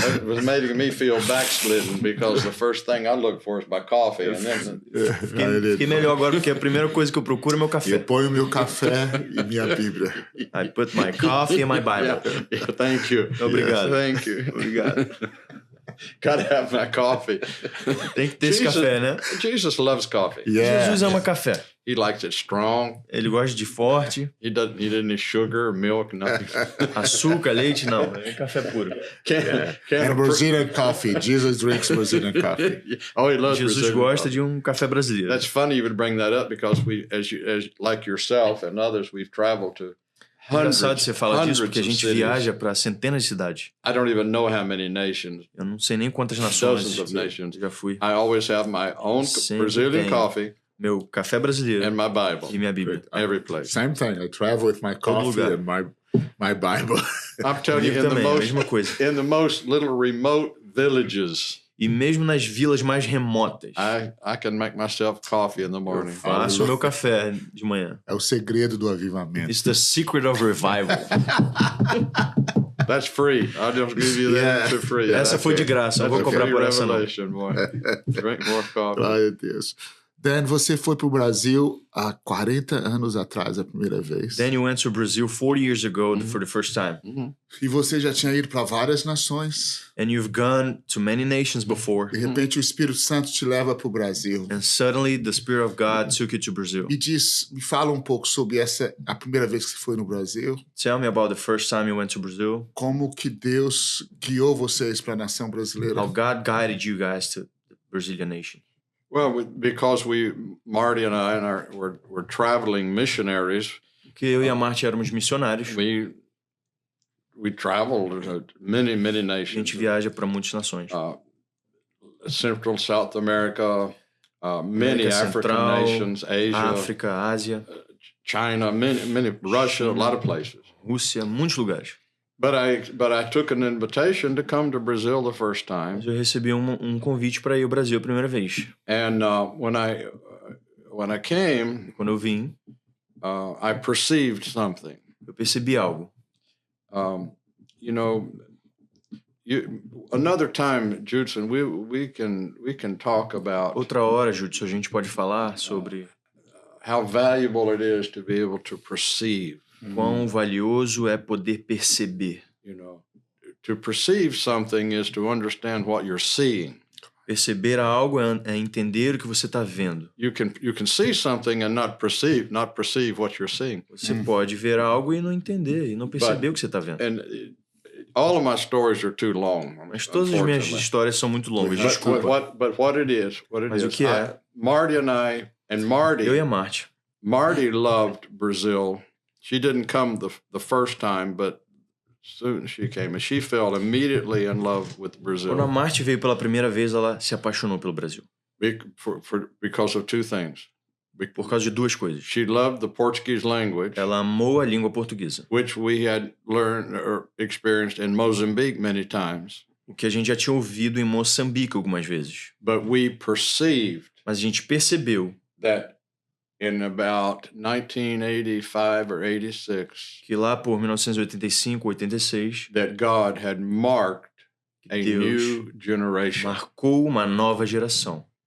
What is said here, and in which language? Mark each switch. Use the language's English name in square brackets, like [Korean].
[English] It was making me feel backslidden because the first thing I look for is my coffee. And then [Portuguese] fiquei melhor agora porque a primeira coisa que eu procuro é meu café. Eu ponho meu café e minha Bíblia. [English] I put my coffee and my Bible. Yeah, thank you. [Portuguese] Obrigado. [English] Yes, thank you. [Portuguese] Obrigado. [English] Gotta have my coffee. [Portuguese] Tem que ter esse café, né? [English] Jesus loves coffee. [Portuguese] Yeah. Jesus ama café. [English] He likes it strong. [Portuguese] Ele gosta de forte. [English] He doesn't need sugar, milk, nothing. [Portuguese] Açúcar, leite, não. É café puro. [English] And Brazilian coffee. Jesus drinks Brazilian coffee. Oh, he loves [Portuguese] Jesus gosta de um café brasileiro. [English] That's funny you would bring that up because we, as like yourself and others, we've traveled to. [Portuguese] É engraçado você falar disso porque a gente viaja para centenas de cidades. [English] I don't even know how many nations. [Portuguese] Eu não sei nem quantas nações. Já fui. [English] I always have my own Brazilian coffee. [Portuguese] Meu café brasileiro. [English] And my Bible. [Portuguese] E minha Bíblia. [English] Every place. Same thing. I travel with my coffee and my Bible. I'm telling you, in the most little remote villages. [Portuguese] E mesmo nas vilas mais remotas. [English] I can make myself coffee in the morning. [Portuguese] Eu faço o meu café de manhã. É o segredo do avivamento. [English] It's the secret of revival. That's free. I'll just give you that for free. [Portuguese] Essa foi de graça. Não vou cobrar por essa não. [English] Drink more coffee. [Portuguese] Glória a Deus. Dan, você foi para o Brasil há 40 anos atrás, a primeira vez. [English] Dan, you went to Brazil 40 years ago for the first time. [Portuguese] E você já tinha ido para várias nações. [English] And you've gone to many nations before. [Portuguese] De repente o Espírito Santo te leva para o Brasil. [English] And suddenly the Spirit of God took you to Brazil. [Portuguese] Me fala um pouco sobre a primeira vez que você foi no Brasil. [English] Tell me about the first time you went to Brazil. [Portuguese] Como que Deus guiou vocês para a nação brasileira? [English] How God guided you guys to the Brazilian nation. Well, because Marty and I were traveling missionaries. [Portuguese] Porque eu e a Marty éramos missionários. [English] We traveled to many nations. [Portuguese] A gente viaja para muitas nações. [English] Central South America, many African nations, Asia, [Portuguese] África, Ásia, [English] China, many Russia, a lot of places. [Portuguese] Rússia, muitos lugares. [English] But I took an invitation to come to Brazil the first time. [Portuguese] Mas eu recebi convite para ir ao Brasil a primeira vez. [English] And when I came, [Portuguese] quando eu vim, [English] I perceived something. [Portuguese] Eu percebi algo. [English] You know, another time, Judson, we can talk about. [Portuguese] Outra hora, Judson, a gente pode falar sobre [English] how valuable it is to be able to perceive. [Portuguese] Quão valioso é poder perceber. [English] You know, to perceive something is to understand what you're seeing. [Portuguese] Perceber algo é entender o que você está vendo. [English] You can see something and not perceive what you're seeing. [Portuguese] Você pode ver algo e não entender, e não perceber o que você está vendo. [English] And all of my stories are too long. [Portuguese] Mas todas as minhas histórias são muito longas, desculpa. [English] But what it is, [Portuguese] Mas o que é? [English] Marty and I, and Marty. [Portuguese] Eu e a Marty. [English] Marty loved Brazil. She didn't come the first time, but soon she came, and she fell immediately in love with Brazil. [Portuguese] Quando a Marty veio pela primeira vez, ela se apaixonou pelo Brasil. [English] Because of two things. [Portuguese] Por causa de duas coisas. [English] She loved the Portuguese language. [Portuguese] Ela amou a língua portuguesa. [English] Which we had learned or experienced in Mozambique many times. [Portuguese] O que a gente já tinha ouvido em Moçambique algumas vezes. [English] But we perceived. [Portuguese] Mas a gente percebeu. [English] That in about 1985 or 86, [Portuguese] que lá por 1985, 86, [English] that God had marked a new generation. [Portuguese] Marcou uma nova geração.